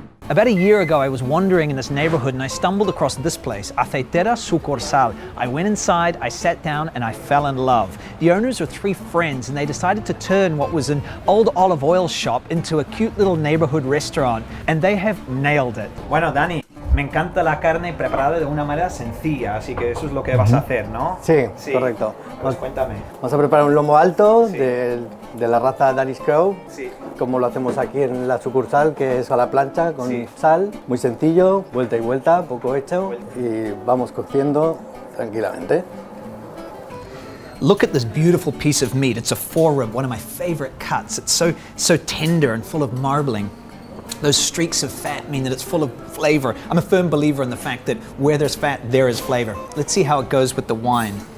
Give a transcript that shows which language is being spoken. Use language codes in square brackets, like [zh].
[en] About a year ago, I was wandering in this neighborhood and I stumbled across this place, Aceitera Sucursal. I went inside, I sat down, and I fell in love. The owners are three friends and they decided to turn what was an old olive oil shop into a cute little neighborhood restaurant, and they have nailed it. [es] Bueno, Dani, me encanta la carne preparada de una manera sencilla, así que eso es lo que vas a hacer, ¿no? Sí, correcto. Pues cuéntame. Vamos a preparar un lomo alto de la raza Danish Crow, como lo hacemos aquí en la sucursal, que es a la plancha con sal, muy sencillo, vuelta y vuelta, poco hecho, y vamos cociendo tranquilamente. [en] Look at this beautiful piece of meat. It's a forearm, one of my favorite cuts. It's so tender and full of marbling. Those streaks of fat mean that it's full of flavor. I'm a firm believer in the fact that where there's fat, there is flavor. Let's see how it goes with the wine.